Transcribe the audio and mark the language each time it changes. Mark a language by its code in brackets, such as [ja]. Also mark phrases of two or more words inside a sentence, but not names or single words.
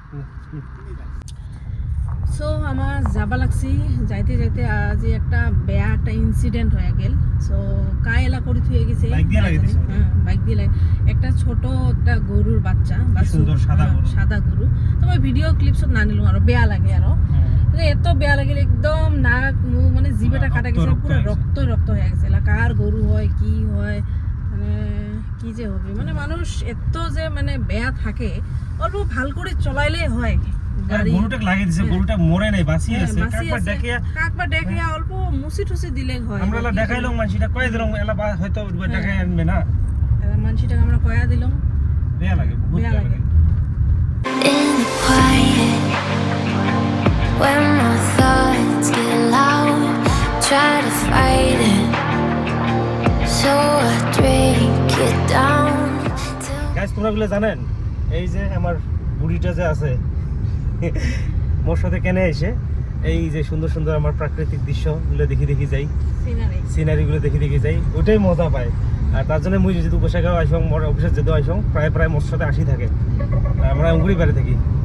[rkt] সো আমার যাবা লাগছি যাইতে যাইতে আজ একটা বেয়া একটা ইনসিডেন্ট হয়ে গেল সো কায়লা করে থুয়ে গেছে বাইক দিয়ে লাগিয়ে দিছে? হ্যাঁ বাইক দিয়ে একটা ছোট একটা গরুর বাচ্চা সুন্দর সাদা গরু। সাদা গরু তোমার ভিডিও ক্লিপস না নিলাম আরো বেয়া লাগে আরো এত বেয়া লাগিল একদম নাক মুখ মানে জিভেটা কাটা গেছে রক্ত পুরো হয়ে রক্ত রক্ত হয়ে গেছে কার গরু হয় কি হয় মানে কি যে হবে মানে মানুষ এত যে মানে বেয়া থাকে অল্প ভাল করে চলাইলে হয় গাড়ি গরুটাকে লাগিয়ে দিছে গরুটা মরে নাই বাঁচিয়ে আছে বাঁচি একবার আছে। দেখিয়া কাকবা দেখে অল্প মুসি টুসি দিলে হয় আমরা এলা দেখাইলাম মানুষটা কয়ে দিলাম এলা হয়তো দেখাই আনবে না মানুষটাকে আমরা কয়া দিলাম বেয়া লাগে বহুত বেয়া বেয়া লাগে। লাগে [en] In the quiet, when my thoughts get loud, try to fight it. So I drink it down till [rkt] গাইস তোমরা গুলো জানেন এই যে আমার বুড়িটা যে আছে মোর সাথে কেন এসে এই যে সুন্দর সুন্দর আমার প্রাকৃতিক দৃশ্যগুলো দেখি যাই সিনারি সিনারিগুলো দেখি যাই ওটাই মজা পায় আর তার জন্য মুই যদি বসে গাও আইসং মোর অফিসে যেতে আইসং প্রায় মোর সাথে আসি থাকে আমরা উঙ্গুরি বাড়ি থাকি